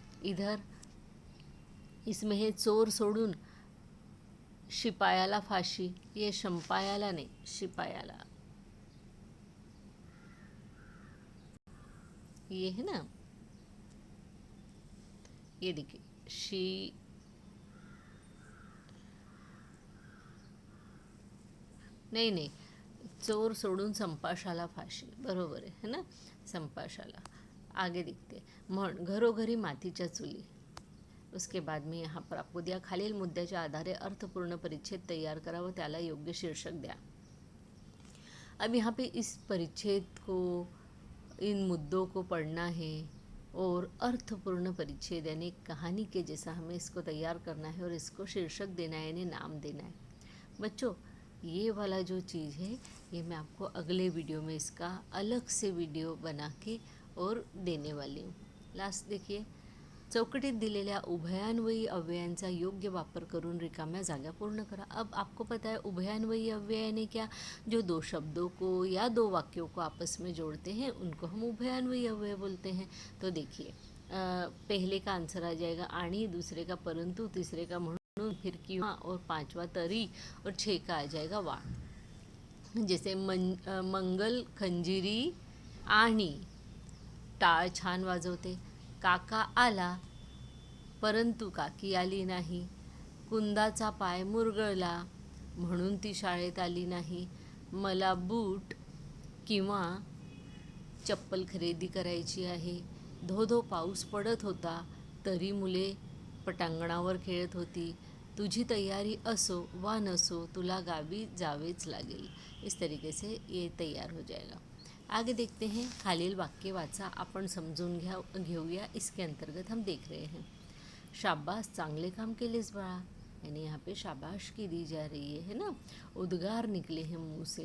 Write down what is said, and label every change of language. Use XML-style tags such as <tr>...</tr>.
<hi>इधर इसमें है</hi> <mr>चोर सोडून शिपायाला फाशी,</mr> <hi>ये शंपायाला नहीं शिपायाला, ये है ना, ये देखिए नहीं,</hi> <mr>चोर सोडून संपाशाला फाशी,</mr> <hi>बरोबर है ना, संपाशाला। आगे दिखते</hi> <mr>म्हण, घरोघरी मातीच्या चुली।</mr> <hi>उसके बाद में यहाँ पर आपको दिया</hi> <mr>खालील मुद्द्याच्या आधारे अर्थपूर्ण परिच्छेद तैयार करा व त्याला योग्य शीर्षक द्या।</mr> <hi>अब यहाँ पे इस परिच्छेद को, इन मुद्दों को पढ़ना है और अर्थपूर्ण परिच्छेद यानी कहानी के जैसा हमें इसको तैयार करना है और इसको शीर्षक देना है यानी नाम देना है। बच्चों ये वाला जो चीज़ है ये मैं आपको अगले वीडियो में इसका अलग से वीडियो बना के और देने वाली हूँ। लास्ट देखिए,</hi> <mr>चौकटीत दिलेल्या उभयान्वयी अव्ययांचा योग्य वापर करून रिकाम्या जागा पूर्ण करा।</mr> <hi>अब आपको पता है उभयान्वयी अव्यय यानी क्या, जो दो शब्दों को या दो वाक्यों को आपस में जोड़ते हैं उनको हम उभयान्वयी अव्यय बोलते हैं। तो देखिए पहले का आंसर आ जाएगा आणि, दूसरे का परंतु, तीसरे का म्हणून, फिर किंवा, और पांचवा तरी, और 6 का आ जाएगा वा।</hi> <mr>जैसे मंगल खंजिरी आणि टाळ छान वाजवते, काका आला परंतु काकी आली नाही, कुंदाचा पाय मुरगळला म्हणून ती शाळेत आली नाही, मला बूट किंवा चप्पल खरेदी करायची आहे, धो धो पाऊस पडत होता तरी मुले पटांगणावर खेळत होती, तुझी तयारी असो वा नसो तुला गावी जावेच लागेल।</mr> <hi>इस तरीके से ये तैयार हो जाएगा। आगे देखते हैं,</hi> <mr>खालील वाक्य वाचा, आपण समजून घेऊया।</mr> <hi>इसके अंतर्गत हम देख रहे हैं,</hi> <mr>शाबास चांगले काम केलेस बाळा,</mr> <hi>यानी यहाँ पे शाबाश की दी जा रही है ना, उद्गार निकले हैं मुंह से।</hi>